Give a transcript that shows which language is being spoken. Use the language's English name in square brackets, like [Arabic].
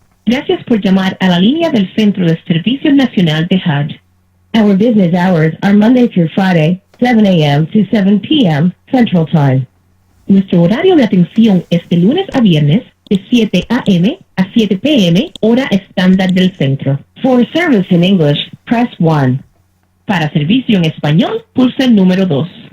[Spanish] Gracias por llamar a la línea del Centro de Servicio Nacional de HUD. [English] Our business hours are Monday through Friday, 7 a.m. to 7 p.m. Central Time. [Spanish] Nuestro horario de atención es de lunes a viernes, de 7 a.m. a 7 p.m. hora estándar del centro. [English] For service in English, press 1. [Spanish] Para servicio en español, pulsa el número 2.